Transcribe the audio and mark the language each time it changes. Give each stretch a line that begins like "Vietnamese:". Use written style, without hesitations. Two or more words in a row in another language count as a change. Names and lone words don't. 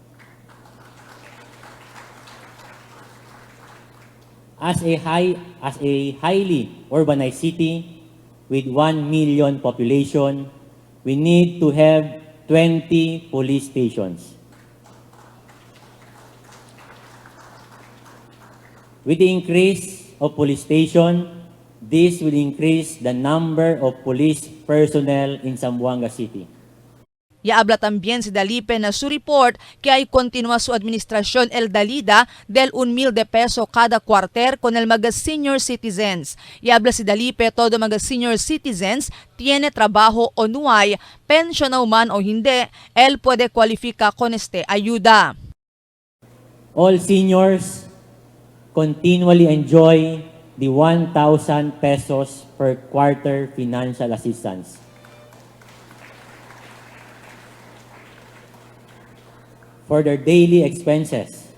English: As a highly urbanized city with 1 million population, we need to have 20 police stations. With the increase of police station, this will increase the number of police personnel in Zamboanga City.
Chavacano: Yaabla también si Dalipe na su report que hay continua su administración el dalida del 1,000 de peso cada quarter con el mga
English: senior citizens.
Chavacano: Yaabla si Dalipe todo mga
English: senior citizens
Chavacano: tiene trabajo o no hay, pensiona man o hindi, él puede cualifica con este ayuda.
English: All seniors continually enjoy the 1,000 pesos per quarter financial assistance. For their daily expenses.